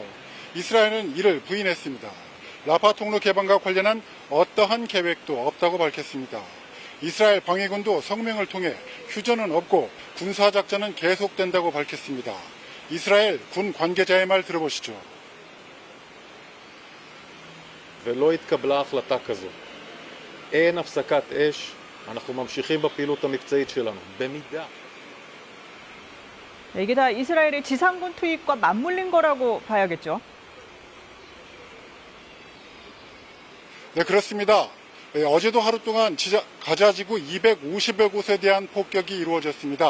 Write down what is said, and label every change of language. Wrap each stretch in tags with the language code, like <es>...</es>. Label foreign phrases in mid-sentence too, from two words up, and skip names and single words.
<ko>이스라엘은 이를 부인했습니다. 라파 통로 개방과 관련한 어떠한 계획도 없다고 밝혔습니다. 이스라엘 방위군도 성명을 통해 휴전은 없고 군사작전은 계속된다고 밝혔습니다. 이스라엘 군 관계자의 말 들어보시죠.</ko> <he>ולא התקבלה החלטה כזו. אין הפסקת אש, אנחנו ממשיכים בפעילות המבצעית שלנו. במידה.</he> <ko>이게 다 이스라엘의 지상군 투입과 맞물린 거라고 봐야겠죠? 네, 그렇습니다. 어제도 하루 동안 가자지구 250여 곳에 대한 폭격이 이루어졌습니다.</ko>